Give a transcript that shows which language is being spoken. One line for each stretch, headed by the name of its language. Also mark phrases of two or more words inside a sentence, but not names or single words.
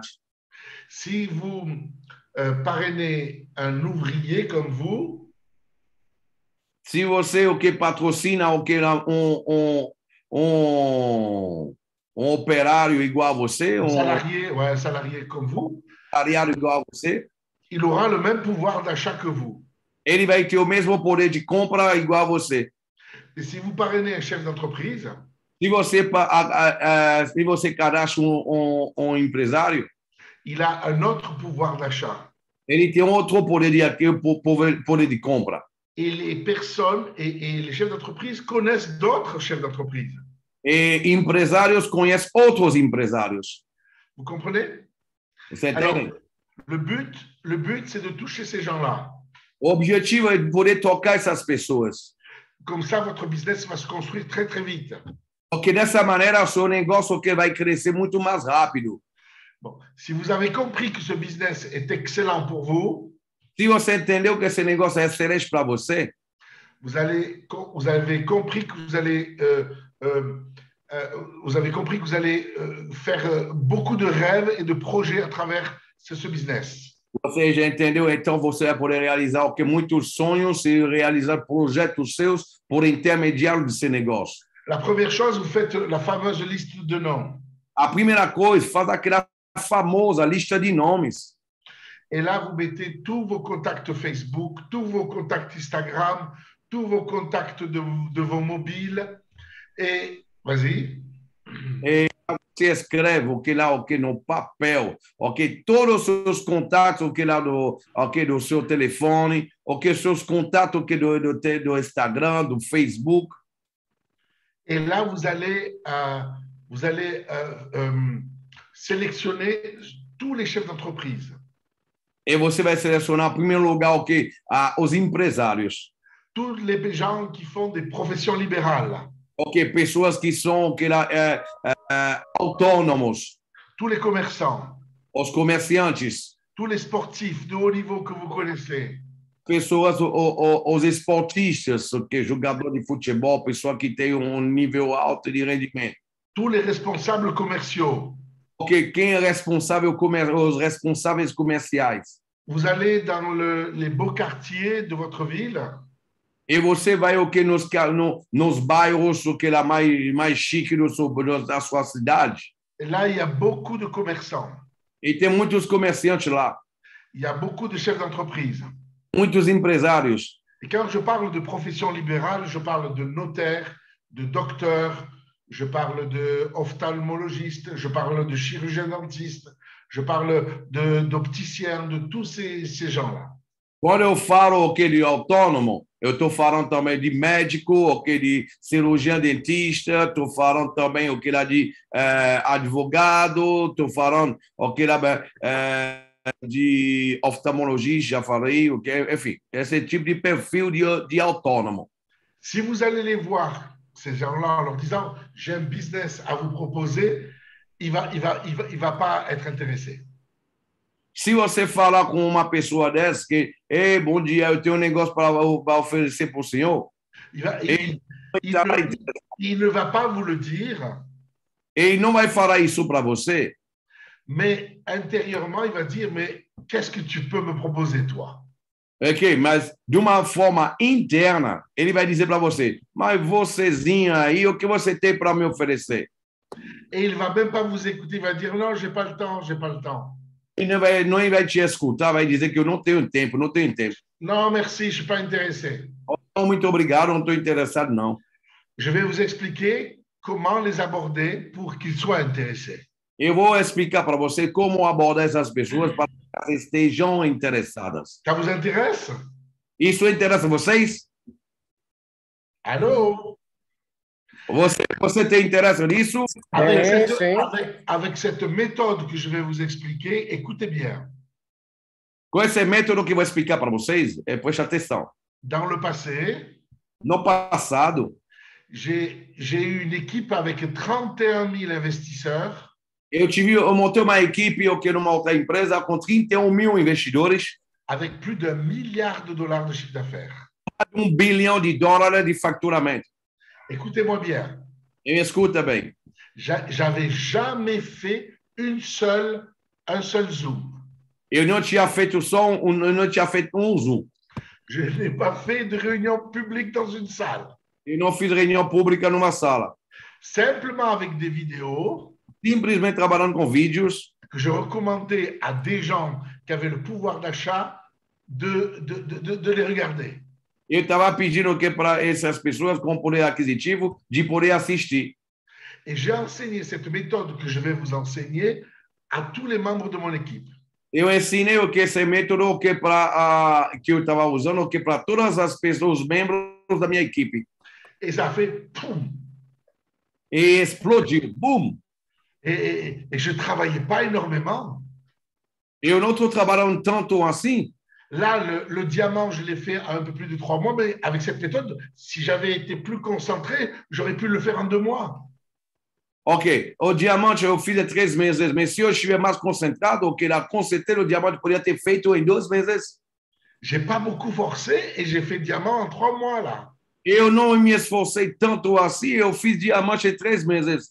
French: Si vous parrainez un ouvrier comme vous,
Portuguese: se você patrocina um operário igual a você,
French: salarié comme vous,
Portuguese: salariado igual a você,
French: il aura le même pouvoir d'achat que vous.
Portuguese: Ele vai ter o mesmo poder de compra igual a você.
French: Et si vous parrainez un chef d'entreprise,
Portuguese: se você cadastra empresário,
French: il a un autre pouvoir d'achat.
Portuguese: Ele tem outro poder de compra.
French: Et les personnes et les chefs d'entreprise connaissent d'autres chefs d'entreprise.
Portuguese: E empresários conhecem outros empresários.
French: Vous comprenez?
Portuguese: Você
French: Alors,
Portuguese: entende?
French: le but, c'est de toucher ces gens-là.
Portuguese: O objetivo é poder tocar essas pessoas.
French: Comme ça, votre business va se construire très, très vite.
Portuguese: Porque dessa maneira, o seu negócio vai crescer muito mais rápido.
French: Bon, si vous avez compris que ce business est excellent pour vous,
Portuguese: se você entendeu que esse negócio é excelente para você,
French: vous avez compris que vous allez faire beaucoup de rêves et de projets à travers ce business.
Portuguese: Você já entendeu? Então você vai poder realizar muitos sonhos e realizar projetos seus por intermediário desse negócio.
French: La première chose, vous faites la fameuse liste de noms.
Portuguese: A primeira coisa, faz aquela famosa lista de nomes.
French: Et là, vous mettez tous vos contacts Facebook, tous vos contacts Instagram, tous vos contacts de vos mobiles. Et vas-y.
Portuguese: E você escreve no papel, todos os seus contatos do seu telefone, seus contatos do Instagram, do Facebook.
French: Et là, vous allez sélectionner tous les chefs d'entreprise.
Portuguese: E você vai selecionar, em primeiro lugar, os empresários.
French: Tous les gens qui font des professions libérales.
Portuguese: Pessoas que são autônomos.
French: Tous les commerçants.
Portuguese: Os comerciantes.
French: Tous les sportifs de haut niveau que vous connaissez.
Portuguese: Pessoas, os esportistas, jogador de futebol, pessoa que tem nível alto de rendimento.
French: Tous les responsables commerciaux.
Portuguese: Quem é responsável, os responsáveis comerciais.
French: Vous allez dans les beaux quartiers de votre ville.
Portuguese: E você vai nos bairros mais chique da sua cidade.
French: Et là, il y a beaucoup de commerçants.
Portuguese: E tem muitos comerciantes lá.
French: Il y a beaucoup de chefs d'entreprise.
Portuguese: Muitos empresários.
French: Et quand je parle de profession libérale, je parle de notaire, de docteur, je parle de ophtalmologiste, je parle de chirurgien dentiste, je parle d'opticien, de tous ces gens-là.
Portuguese: Quando eu falo de autônomo, eu estou falando também de médico, de cirurgião dentista, estou falando também de advogado, estou falando de oftalmologista, já falei, enfim, esse tipo de perfil de autônomo.
French: Si vous allez les voir, ces gens-là, en leur disant « j'ai un business à vous proposer », il va pas être intéressé.
Portuguese: Se você falar com uma pessoa dessa que, ei, bom dia, eu tenho um negócio para oferecer para o senhor,
French: il ne va pas vous le dire.
Portuguese: Ele não vai falar isso para você.
French: Mais intérieurement, il va dire, mais qu'est-ce que tu peux me proposer, toi?
Portuguese: Ok, mas de uma forma interna, ele vai dizer para você, mas vocêzinho aí, o que você tem para me oferecer?
French: Et il ne va même pas vous écouter, il va dire non, j'ai pas le temps, j'ai pas le temps.
Portuguese: Ele não vai te escutar, vai dizer que eu não tenho tempo, não tenho tempo.
French: Non, merci, je ne suis pas intéressé.
Portuguese: Oh, muito obrigado, não estou interessado, não.
French: Je vais vous expliquer comment les aborder pour qu'ils soient intéressés.
Portuguese: Eu vou explicar para você como abordar essas pessoas para que elas estejam interessadas.
French: Ça vous intéresse?
Portuguese: Isso interessa vocês?
French: Allô?
Portuguese: Você tem interesse nisso?
French: Avec cette méthode que je vais vous expliquer, écoutez bien.
Portuguese: Com esse método que eu vou explicar para vocês, preste atenção.
French: Dans le passé,
Portuguese: no passado,
French: j'ai eu une équipe avec 31 000 investisseurs.
Portuguese: Eu montei uma equipe numa outra empresa com 31 mil investidores.
French: Avec plus d'1 milliard de dollars de chiffre d'affaires.
Portuguese: $1 bilhão de faturamento.
French: Écoutez-moi bien.
Portuguese: E escuta bem.
French: J'avais jamais fait un seul Zoom.
Portuguese: Eu não tinha feito um Zoom.
French: Je n'ai pas fait de réunion publique dans une salle.
Portuguese: Eu não fiz reunião pública numa sala.
French: Simplement avec des vidéos.
Portuguese: Simplesmente trabalhando com vídeos.
French: Que je recommandais à des gens qui avaient le pouvoir d'achat de les regarder.
Portuguese: Eu estava pedindo para essas pessoas com poder aquisitivo de poder assistir.
French: Et j'ai enseigné cette méthode que je vais vous enseigner à tous les membres de mon équipe.
Portuguese: Eu ensinei esse método que eu estava usando para todas as pessoas, os membros da minha equipe.
French: Et ça fait boum.
Portuguese: E explodiu, boum.
French: Et je ne travaillais pas énormément.
Portuguese: Eu não estou trabalhando tanto assim.
French: Là, le diamant, je l'ai fait à un peu plus de 3 mois, mais avec cette méthode, si j'avais été plus concentré, j'aurais pu le faire en 2 mois.
Portuguese: Ok, o diamante eu fiz em 3 meses, mas se eu estiver mais concentrado, com certeza o diamante poderia ter feito em 2 meses.
French: J'ai pas beaucoup forcé et j'ai fait diamant en 3 mois là.
Portuguese: Eu não me esforcei tanto assim, eu fiz diamante em 3 meses.